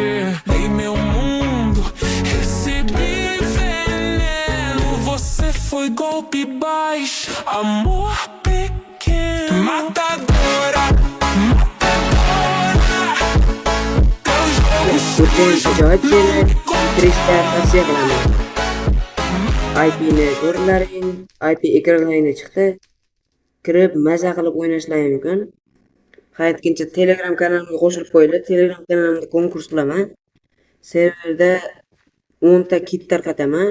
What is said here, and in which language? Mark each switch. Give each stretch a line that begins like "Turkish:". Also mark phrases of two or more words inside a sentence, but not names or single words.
Portuguese: Em meu mundo recebi veneno. Você foi golpe baixo, amor pequeno. Matadora, matadora. Teu jogo sujo
Uzbek: Javob
Portuguese: não
Uzbek: berib,
Portuguese: me
Uzbek: kirishga tavsiya
Portuguese: controla.
Uzbek: qilaman. IPni ko'rlaring, IP ekranlayni chiqdi. Kirib maza qilib o'ynashlar mumkin. Qaytkincha Telegram kanalimga qo'shilib qo'yinglar. Telegram kanalimda konkurs qilaman. Serverda 10 ta kit tarqataman.